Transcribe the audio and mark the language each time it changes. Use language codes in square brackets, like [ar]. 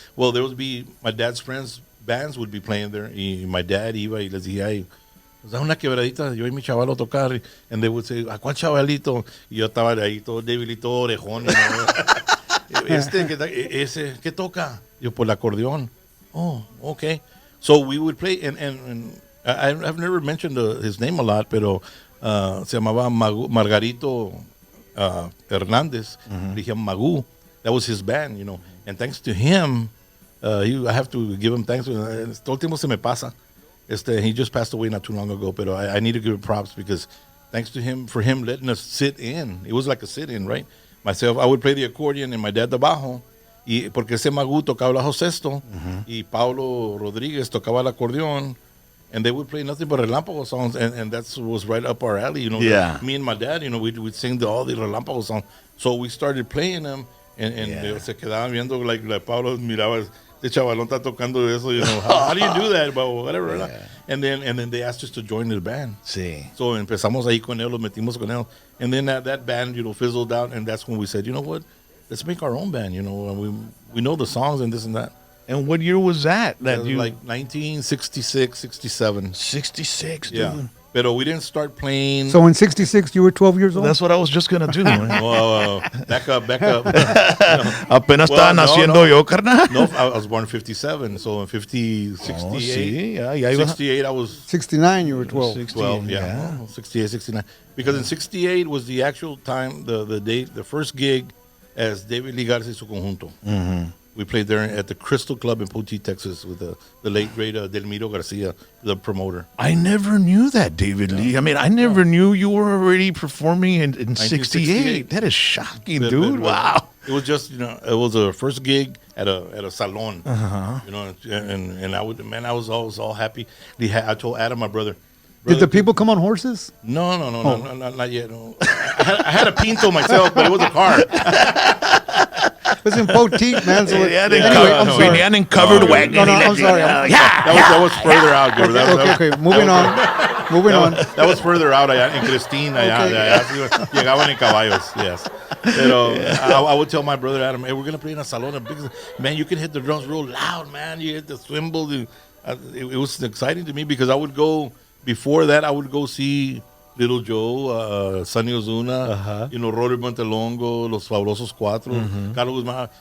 [en] Well, there would be my dad's friends bands would be playing there. [es] Y [en] my dad [es] iba y les decía, ay, pues da una quebradita, yo y mi chavalo tocar. [en] And they would say, [es] ¿a cuál chavalito? Y yo estaba ahí todo débilito, orejón. [en] You know? [es] Ese, ¿qué toca? Yo, por el acordeón. [en] Oh, okay. So we would play, and I've never mentioned his name a lot, [es] pero se llamaba Margarito Hernández. Le decían Magú. [en] That was his band, you know. And thanks to him, I have to give him thanks. [es] Todo el tiempo se me pasa. [en] He just passed away not too long ago, but I need to give him props because thanks to him, for him letting us sit in. It was like a sit-in, right? Myself, I would play the accordion and my dad abajo. [es] Y porque ese Magú tocaba el bajo sexto y Paulo Rodríguez tocaba el acordeón. [en] And they would play nothing but Relámpago songs, and that was right up our alley, you know. Yeah. Me and my dad, you know, we'd sing all the Relámpago songs. So we started playing them, and [es] se quedaban viendo, [en] like Pablo [es] miraba, este chavalón está tocando eso, [en] you know, how do you do that, but whatever, yeah. And then they asked us to join the band. [es] Sí. So empezamos ahí con él, los metimos con él. [en] And then that band, you know, fizzled out, and that's when we said, you know what, let's make our own band, you know, and we know the songs and this and that. And what year was that? That was like 1966, 67. 66, dude. Yeah. But we didn't start playing. So in 66, you were 12 years old? That's what I was just going to do. Whoa. Back up. [es] Apenas estaba naciendo yo, carnal. [en] No, I was born in 57. So in 68, [es] sí, [en] 68, I was... 69, you were 12. 12, yeah. 68, 69. Because in 68 was the actual time, the first gig as David Lee Garza y su conjunto. Mm-hmm. We played there at the Crystal Club in Poteet, Texas, with the late great Delmiro Garcia, the promoter. I never knew that, David Lee. I mean, I never knew you were already performing in 68. That is shocking, dude. Wow. It was just, you know, it was a first gig at a salon. You know, and I was all happy. I told Adam, my brother. Did the people come on horses? No, not yet. No. I had a Pinto myself, but it was a car. It was in Poteet, man. So [es] venían [en] in covered wagon. No, I'm sorry. That was further out. Okay. Moving on. That was further out [es] allá en Cristina. Llegaban en caballos, yes. [en] Pero I would tell my brother Adam, hey, we're going to play in a salon. Man, you can hit the drums real loud, man. You hit the cymbals. It was exciting to me because before that, I would go see Little Joe, Sonny Ozuna, you know, Rory Montelongo, Los Fabulosos Cuatro, Carlos Guzmán.